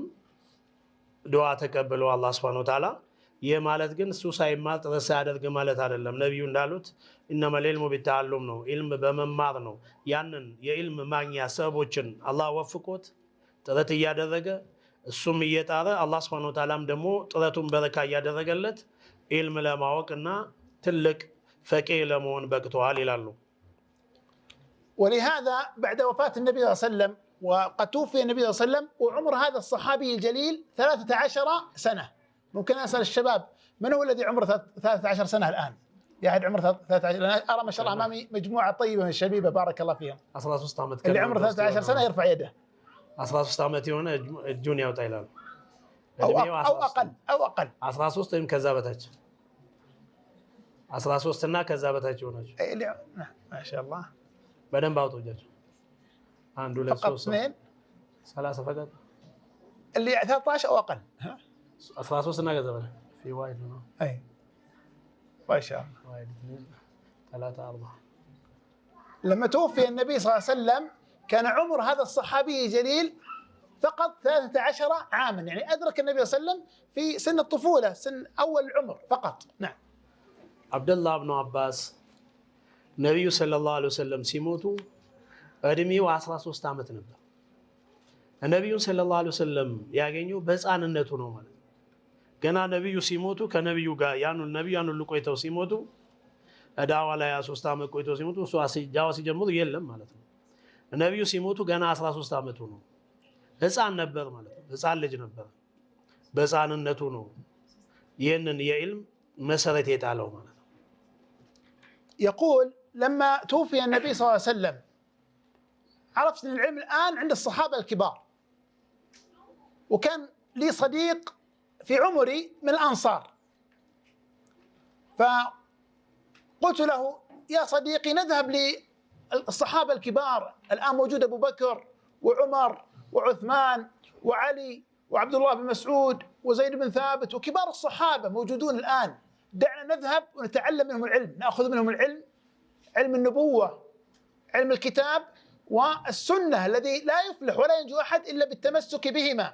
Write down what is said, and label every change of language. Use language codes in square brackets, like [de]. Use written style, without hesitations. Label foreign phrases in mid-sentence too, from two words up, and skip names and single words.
[am] ዱዓ ተቀብሎ አላህ [ar] سبحانه وتعالى [am] ይህ ማለት ግን እሱ ሳይማር ጥረት ሳያደርግ ማለት አይደለም። ነቢዩ እንዳሉት [ar] إنما العلم بالتعلم [am] ነው፣ ኢልም በመማር ነው። ያንን የኢልም ማግኛ ሰበቦችን አላህ ወፍቆት ጥረት እያደረገ እሱም እየጣረ አላህ [ar] سبحانه وتعالى [am] ደግሞ ጥረቱን በረካ እያደረገለት ኢልም ለማወቅና ትልቅ ፈቂህ ለመሆን በቅተዋል ይላሉ። [ar] ولهذا بعد وفاة النبي صلى الله عليه وسلم وقد توفي النبي صلى الله عليه وسلم وعمر هذا الصحابي الجليل 13 سنة. ممكن أسأل الشباب من هو الذي عمره 13 سنة الآن؟ يا أحد عمره 13؟ أنا أرى ما شاء الله أمامي مجموعة طيبة من الشبيبة بارك الله فيهم. اللي عمره 13 سنة يرفع يده. [am] 13 ዓመት የሆነ እጁን ያውጣ ይላሉ። [ar] أو أقل [am] 13 ወይም ከዛ በታች 13 እና ከዛ በታች ይሆናል። [ar] ما شاء الله [am] በደንብ አውጡ እጃቸው። 1 2 3 30 ፈቀጥ [ar] اللي 13 أو أقل [am] 13 እና ከዛ በታች [ar] في واحد [am] ነው። [ar] أي ما شاء الله. 1 2 3 4 لما توفي النبي صلى الله عليه وسلم كان عمر هذا الصحابي الجليل فقط 13 عاما، يعني أدرك النبي صلى الله عليه وسلم في سن الطفولة، سن أول العمر فقط. نعم. [am] አብደላህ ብኑ አባስ ነቢዩ [ar] صلى الله عليه وسلم [am] ሲሞቱ እድሜው 13 ዓመት ነበር። ነቢዩን [ar] صلى الله عليه [am] ወሰለም ያገኘው በህፃንነቱ ነው ማለት ነው። ገና ነቢዩ ሲሞቱ ከነቢዩ ጋር ነቢዩ ሁሉ ቆይተው ሲሞቱ ዳዋ ላይ 23 ዓመት ቆይተው ሲሞቱ እሱ ዳዋ ሲጀምሩ የለም ማለት ነው። ነቢዩ ሲሞቱ ገና 13 ዓመቱ ነው። ህፃን ነበር ማለት ነው። ህፃን ልጅ ነበር። በህፃንነቱ ነው ይህንን የዕልም መሰረት የጣለው ማለት ነው። [ar] يقول لما توفي النبي صلى الله عليه وسلم عرفت ان العلم الآن عند الصحابة الكبار، وكان لي صديق في عمري من الأنصار، فقلت له يا صديقي نذهب للصحابة الكبار، الآن موجود أبو بكر وعمر وعثمان وعلي وعبد الله بن مسعود وزيد بن ثابت وكبار الصحابة موجودون الآن، دعنا نذهب ونتعلم منهم العلم، نأخذ منهم العلم، علم النبوة، علم الكتاب والسنة الذي لا يفلح ولا ينجو أحد إلا بالتمسك بهما.